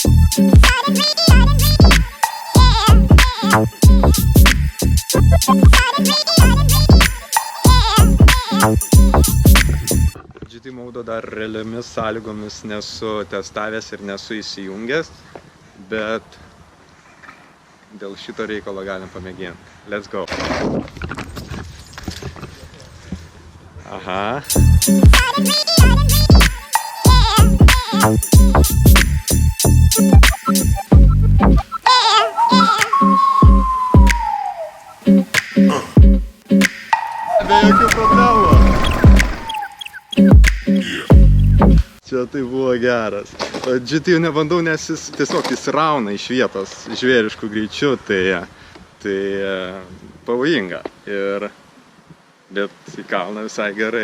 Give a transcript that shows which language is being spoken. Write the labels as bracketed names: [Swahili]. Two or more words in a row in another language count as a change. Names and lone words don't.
[Lithuanian] GT maudo dar realiomis sąlygomis nesu testavęs ir nesu įsijungęs, bet dėl šito reikalo galim pamėginti. [English] Let's go. Aha. [Lithuanian] Be jokių problemų. Čia tai buvo geras. GT jau nebandau, nes jis tiesiog įsirauna iš vietos žvėriškų greičių, tai pavojinga. Bet į kalną visai gerai.